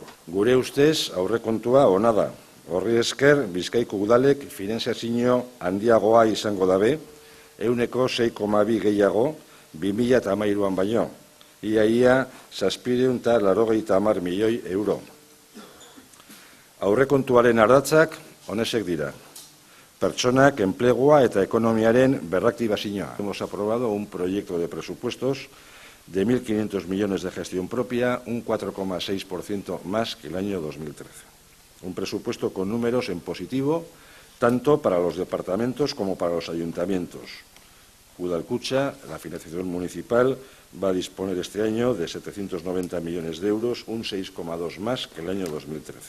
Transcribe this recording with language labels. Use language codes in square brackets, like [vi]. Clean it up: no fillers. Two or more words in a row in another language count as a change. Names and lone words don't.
[eu] Gure ustez aurrekontua ona da. Horri esker, Bizkaiko udalek finantzazio handiagoa izango dabe, 6,2 gehiago 2013an baino. Ia 780 milioi euro. Aurrekontuaren ardatzak honesek dira. Pertsonak, enplegua eta ekonomiaren berraktibazioa. [es] Hemos aprobado un proyecto de presupuestos de 1.500 millones de gestión propia, un 4,6% más que el año 2013. Un presupuesto con números en positivo, tanto para los departamentos como para los ayuntamientos. Udalkutxa, la financiación municipal, va a disponer este año de 790 millones de euros, un 6,2 más que el año 2013.